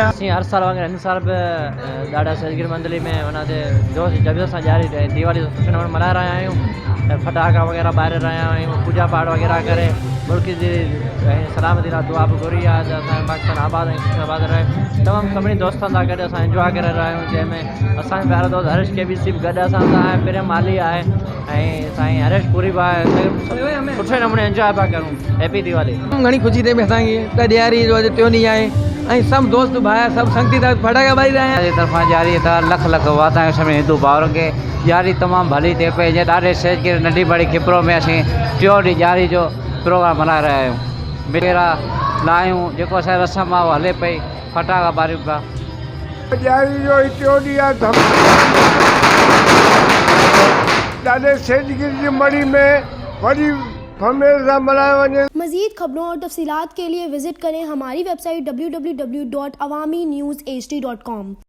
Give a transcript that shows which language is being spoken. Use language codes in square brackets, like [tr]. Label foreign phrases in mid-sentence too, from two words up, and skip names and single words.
[sd] असीं हर साल वांगुरु हिन साल बि ॾाढा सहेज मंदर में हुनते जोश जज़्बे सां ॾियारी दिवाली सुठे नमूने मल्हाए रहिया आहियूं। फटाका वग़ैरह ॿारे रहिया आहियूं, पूजा पाठ वग़ैरह करे मुल्क जी सलामती लाइ दुआ बि घुरी आहे त असांजो पाकिस्तान आबाद ऐं सुठो आबाद रहे। तमामु सभिनी दोस्तनि सां गॾु असां एंजॉय करे रहिया आहियूं, जंहिंमें असांजो प्यारो दोस्त हरेश के बी सी बि गॾु असां सां आहे, प्रेम माली आहे ऐं साईं हरेश पुरी बि आहे। सुठे नमूने एंजॉय पिया करूं। [en] Happy Diwali. [sd] घणी ख़ुशी थिए असांखे त ॾियारी जो अॼु 3 ॾींहुं आहे ऐं सभु दोस्त भाउ सभु संगती था फटाका ॿारी रहिया आहिनि। तरफ़ां ॾियारी त लख लख वाधायूं सभिनी हिंदू भाउरनि खे। ॾियारी तमामु भली थिए पई। जे ॾाढे सहेज नंढी बड़ी कपरो में असीं 3 ॾींहुं ॾियारी जो प्रोग्राम मल्हाए रहिया आहियूं। मेरा लायूं जेको असांजी रस्म आहे उहा हले पई, फटाका ॿारियूं पिया। ॾियारी जो 3 ॾींहुं आहे। ॾाढे सहेजगिरी जी मड़ी में वॾी फमेल सां मल्हायो वञे। [ur] مزید خبروں اور تفصیلات کے لیے وزٹ کریں ہماری ویب سائٹ www.awamiNewsHD.com.